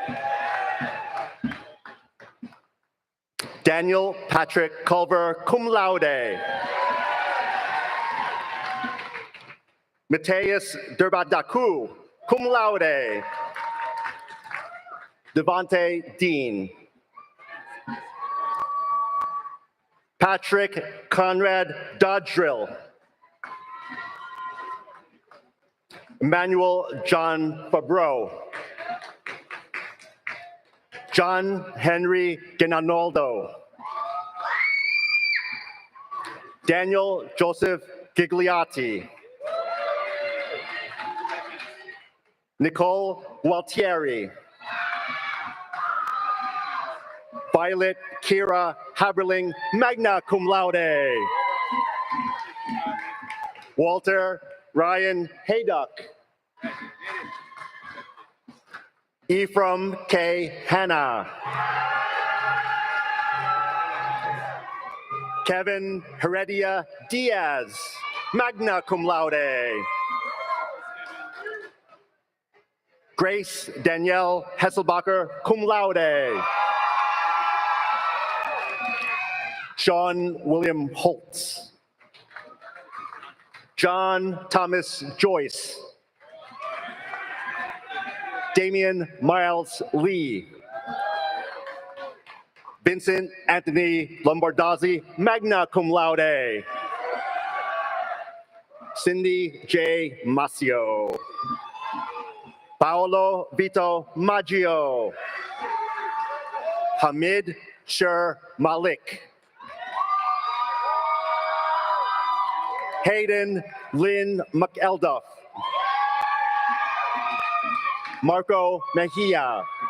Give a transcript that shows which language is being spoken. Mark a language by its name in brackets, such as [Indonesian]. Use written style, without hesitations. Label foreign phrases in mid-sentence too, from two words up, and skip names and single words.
[English] Daniel Patrick Culver, [Latin] cum laude. [English] Mateus Derbadaku, [Latin] cum laude. [English] Devontae Dean. Patrick Conrad Dodrill. Emmanuel John Fabreau. John Henry Ginanoldo. Daniel Joseph Gigliotti. Nicole Gualtieri. Violet Kira Haberling, [Latin] magna cum laude. [English] Walter Ryan Hayduck. Ephraim K. Hanna. Kevin Heredia Diaz, [Latin] magna cum laude. [English] Grace Danielle Hesselbacher, [Latin] cum laude. [English] Sean William Holtz. John Thomas Joyce. Damian Miles Lee. Vincent Anthony Lombardozzi, [Latin] magna cum laude. [English] Cindy J. Masio. Paolo Vito Maggio. Hamid Sher Malik. Hayden Lynn McElduff. Marco Mejia.